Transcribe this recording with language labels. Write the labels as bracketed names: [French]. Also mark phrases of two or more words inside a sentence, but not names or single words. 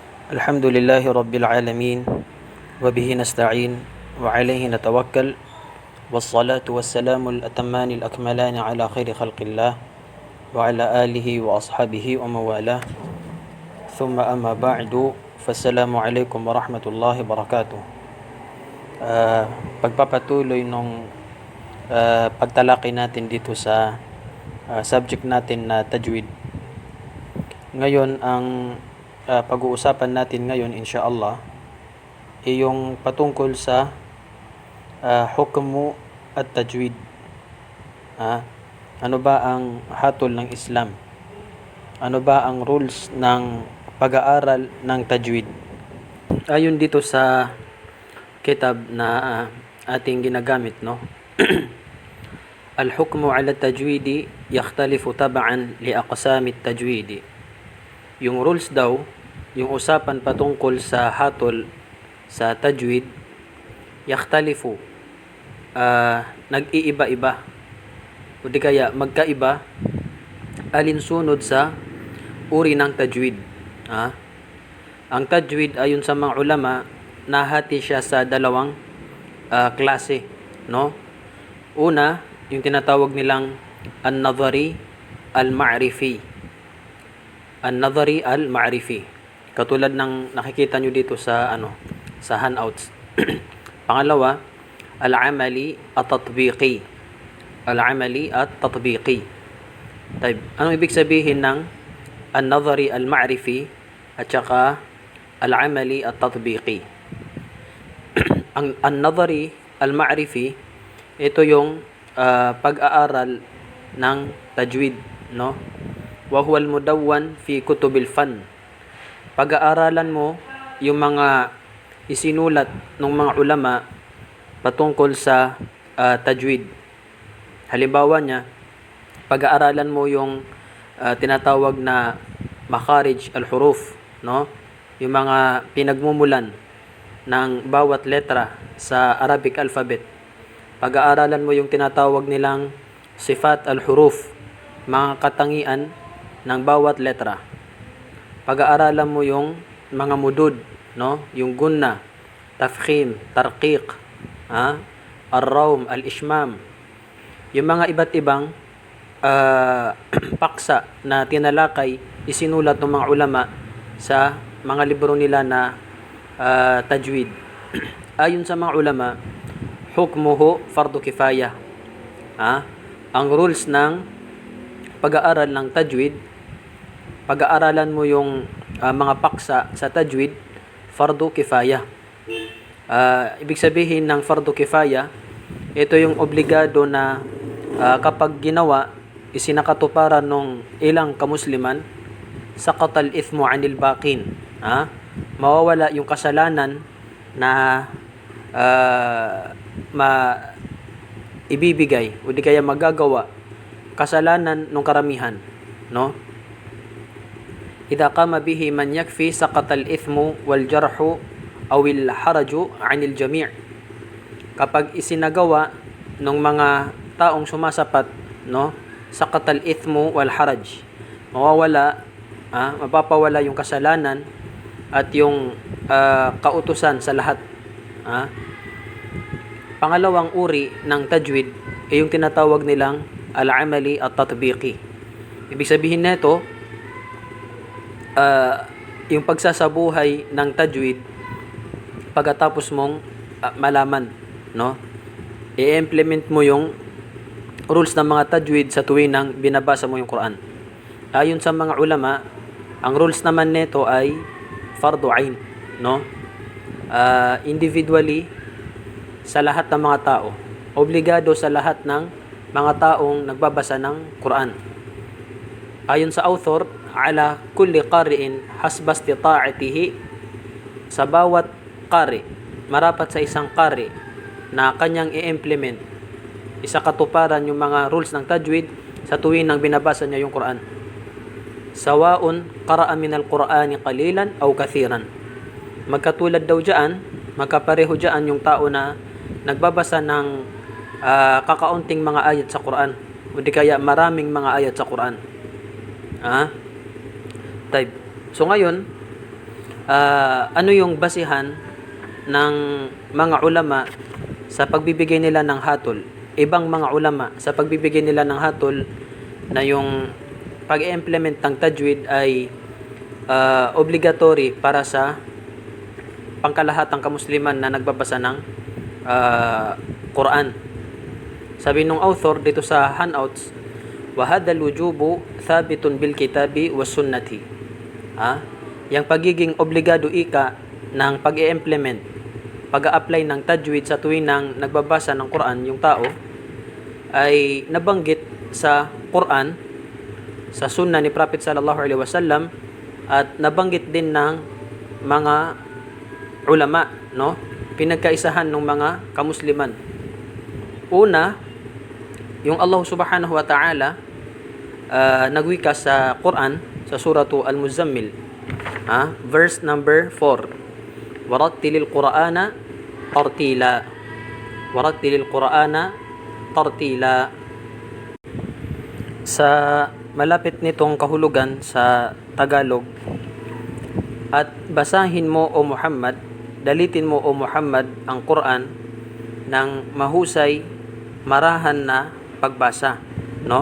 [Arabic] الحمد لله رب العالمين وبه نستعين وعليه نتوكل والصلاة والسلام الأتمان الأكملان على خير خلق الله وعلى آله وأصحابه ومن والاه ثم أما بعد فالسلام عليكم ورحمة الله وبركاته. [Filipino] Pagpapatuloy nung pagtalakay natin dito sa subject natin na tajwid. Ngayon ang pag-uusapan natin ngayon insyaallah ay yung patungkol sa [Arabic] حكم التجويد. [Filipino] Ano ba ang hatol ng Islam? Ano ba ang rules ng pag-aaral ng tajwid? Ayon dito sa kitab na ating ginagamit, no? [Arabic] الحكم على التجويد يختلف طبعا لأقسام التجويد. [Filipino] Yung rules daw, yung usapan patungkol sa hatol sa tajwid, yakhtalifu, nag-iiba-iba o di kaya magkaiba alinsunod sa uri ng tajwid. Ang tajwid ayon sa mga ulama, nahati siya sa dalawang klase, no? Una, yung tinatawag nilang [Arabic] النظري المعرفي. النظري المعرفي. [Filipino] Katulad ng nakikita nyo dito sa sa handouts. Pangalawa, [Arabic] العملي التطبيقي. العملي التطبيقي. [Filipino] Anong ibig sabihin ng [Arabic] النظري المعرفي [Filipino] at saka [Arabic] العملي التطبيقي? Ang النظري المعرفي, [Filipino] ito yung pag-aaral ng tajwid, no? [Arabic] وهو المدون في كتب الفن. [Filipino] Pag-aaralan mo yung mga isinulat ng mga ulama patungkol sa tajwid. Halimbawa niya, pag-aaralan mo yung tinatawag na [Arabic] مخارج الحروف, [Filipino] no? Yung mga pinagmumulan ng bawat letra sa Arabic alphabet. Pag-aaralan mo yung tinatawag nilang [Arabic] صفات الحروف, [Filipino] mga katangian ng bawat letra. Pag-aaralan mo yung mga mudud, no? [Arabic] Yung غنة، تفخيم، ترقيق، الروم، الإشمام. [Filipino] Yung mga iba't ibang paksa na tinalakay, isinulat ng mga ulama sa mga libro nila na tajwid. Ayon sa mga ulama, [Arabic] حكمه فرض كفاية. [Filipino] Ang rules ng pag-aaral ng tajwid, pag-aaralan mo yung mga paksa sa tajwid, [Arabic] فرض كفاية. [Filipino] Ibig sabihin ng [Arabic] فرض كفاية, [Filipino] ito yung obligado na kapag ginawa, isinakatuparan ng ilang kamusliman, [Arabic] سقط الإثم عن الباقين. [Filipino] Mawawala yung kasalanan na ibibigay o di kaya magagawa, kasalanan ng karamihan, no? [Arabic] إذا قام به من يكفي سقط الإثم والجرح أو الحرج عن الجميع'. [Filipino] Kapag isinagawa ng mga taong sumasapat, no, [Arabic] سقط الإثم والحرج, [Filipino] mawawala, mapapawala yung kasalanan at yung kautusan sa lahat. Pangalawang uri ng tajwid ay yung tinatawag nilang [Arabic] العملي التطبيقي. [Filipino] Ibig sabihin nito, yung pagsasabuhay ng tajwid pagkatapos mong malaman, no? I-implement mo yung rules ng mga tajwid sa tuwing nang binabasa mo yung Quran. Ayon sa mga ulama, ang rules naman nito ay [Arabic] فرض عين, [Filipino] no? Individually sa lahat ng mga tao, obligado sa lahat ng mga taong nagbabasa ng Quran. Ayon sa author, [Arabic] على كل قارئ حسب استطاعته, [Filipino] sa bawat qari, marapat sa isang qari na kanyang i-implement, isakatuparan yung mga rules ng tajwid sa tuwing nang binabasa niya yung Quran. [Arabic] سواء قرأ من القرآن قليلا أو كثيرا. [Filipino] Magkatulad daw diyan, magkapareho diyan yung tao na nagbabasa ng kakaunting mga ayat sa Quran o di kaya maraming mga ayat sa Quran. So ngayon, Ano yung basihan ng mga ulama sa pagbibigay nila ng hatol? Ibang mga ulama sa pagbibigay nila ng hatol na yung pag-implement ng tajwid ay obligatory para sa pangkalahatang kamusliman na nagbabasa ng Quran. Sabi nung author dito sa handouts, [Arabic] وَهَذَا الْوُجُوبُ ثَابِتٌ بِالْكِتَابِ وَالسُّنَّةِ. [Filipino] Yang pagiging obligado ika ng pag-i-implement, pag-a-apply ng tajwid sa tuwing nang nagbabasa ng Quran yung tao ay nabanggit sa Quran, sa sunnah ni Prophet [Arabic] صلى الله عليه وسلم, [Filipino] at nabanggit din ng mga ulama, no? Pinagkaisahan ng mga kamusliman. Una, yung Allah [Arabic] سبحانه وتعالى [Filipino] nagwika sa Quran sa suratu Al-Muzammil, verse number 4, [Arabic] ورتل القرآن ترتيلا، ورتل القرآن ترتيلا. [Filipino] Sa malapit nitong kahulugan sa Tagalog, at basahin mo o Muhammad, dalitin mo o Muhammad ang Quran ng mahusay, marahan na pagbasa, no?